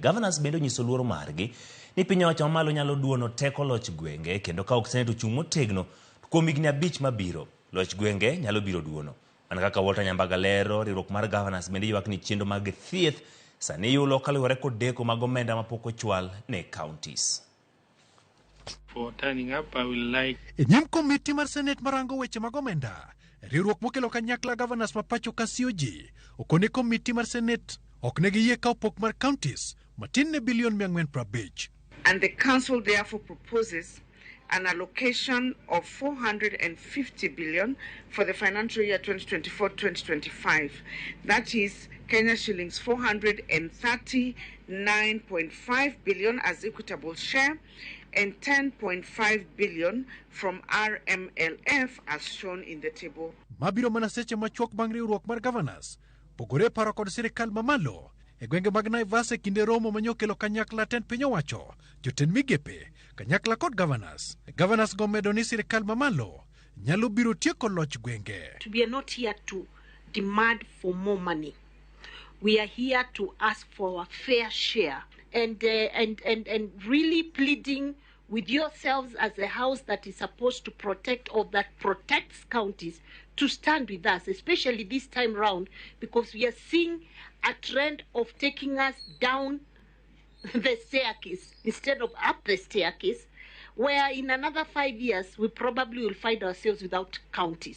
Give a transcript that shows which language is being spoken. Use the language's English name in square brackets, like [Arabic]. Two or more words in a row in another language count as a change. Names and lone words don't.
[Luo (Kenya and Tanzania)] Gavanas bende onyiso luoro margi ni piny owacho mamalo nyalo duono teko loch gwenge kendo ka ok Senate ochung' motegno kuom higni 5 mabiro loch gwenge nyalo biro duono. Mana kaka Walter Nyambaga lero, riwruok mar Gavanas bende ywak ni chenro mag thieth sani yulo kaluwore kod deko mag omenda mapok ochwal ne counties. [English] For turning up, I will like... [Luo (Kenya and Tanzania)] Nyam komiti mar Senate marango weche mag omenda, riwruok mokelo kanyakla Gavanas mapacho kasioji, okone komiti mar Senate ok ne giyie kawo pok mar counties matin ne bilion 450. [English] And the council therefore proposes an allocation of 450 billion for the financial year 2024-2025. That is Kenya shillings 439.5 billion as equitable share and 10.5 billion from RMLF as shown in the table. [Luo (Kenya and Tanzania)] Mabiro manaseche machuok bang' riwruok mar Gavanas pogore paro kod sirikal mamalo e gwenge mag Naivas e kinde romo manyokelo kanyakla tend piny owacho, jotend migepe kanyakla kod Gavanas. Gavanas gomedo ni sirikal mamalo nyalo biro tieko loch gwenge. [English] We are not here to demand for more money. We are here to ask for a fair share and really pleading with yourselves as a house that is supposed to protect or that protects counties to stand with us, especially this time round, because we are seeing a trend of taking us down the staircase instead of up the staircase, where in another 5 years we probably will find ourselves without counties.